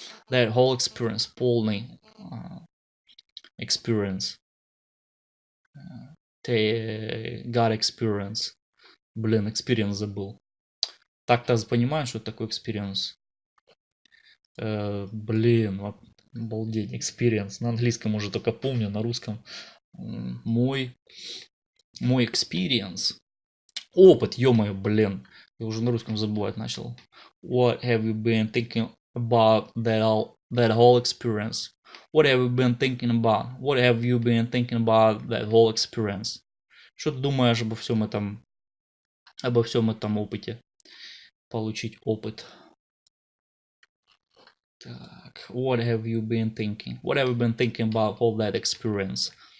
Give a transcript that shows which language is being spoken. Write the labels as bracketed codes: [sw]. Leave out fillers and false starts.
[en] That whole experience, [ru] полный [en] experience. God experience. [ru] Блин, experience забыл. Так-то понимаешь, что такое experience? Блин, обалдеть, experience. На английском уже только помню, на русском мой experience. Опыт, ё-моё, блин. Я уже на русском забывать начал. [en] What have you been thinking about that whole experience? What have you been thinking about? What have you been thinking about that whole experience? [ru] Что ты думаешь обо всем этом опыте? Получить опыт. [en] Так, what have you been thinking? What have you been thinking about all that experience?